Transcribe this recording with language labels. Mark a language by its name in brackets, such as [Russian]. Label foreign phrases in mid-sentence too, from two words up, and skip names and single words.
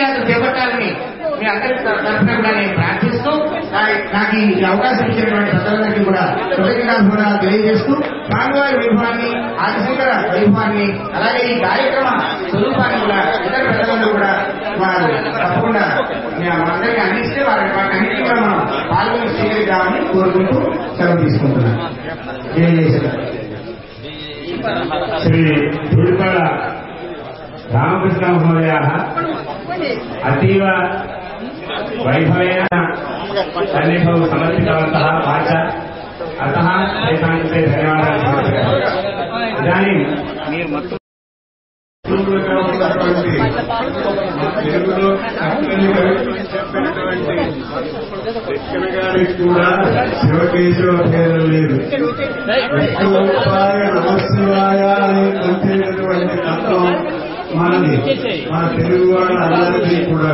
[Telugu] యాత్ర చేపట్టాలని మీ అందరి తరఫున కూడా నేను ప్రార్థిస్తూ నాకు ఈ అవకాశం ఇచ్చినటువంటి ప్రజలందరికీ కూడా కృతజ్ఞతాభివందనాలు తెలియజేస్తూ స్వామివారి వైభవాన్ని, ఆదిశంకర వైభవాన్ని, అలాగే ఈ కార్యక్రమ స్వరూపాన్ని కూడా ఇతర ప్రజలందరూ కూడా వారు తప్పకుండా మనందరికీ అందిస్తే వాటి అన్నింటినీ కూడా మనం పాల్గొని స్వీకరిద్దామని కోరుకుంటూ సెలవు తీసుకుంటున్నాను. [Sanskrit] श्री धूळिपाळ रामकृष्ण महोदय अतीव वैभवेन सन्निभौ समर्पितवन्तः वाच अतः तेषां कृते धन्यवादाः समर्पयामि. इदानीं [Telugu] మీరు మొత్తం తెలుగులో కూడా శివకేశవ భేదం లేదు. [Sanskrit] विष्णुपाय नमशिवाय [Telugu] అనే కంటేటటువంటి తత్వం మనది, మన తెలుగు వాళ్ళందరికీ కూడా.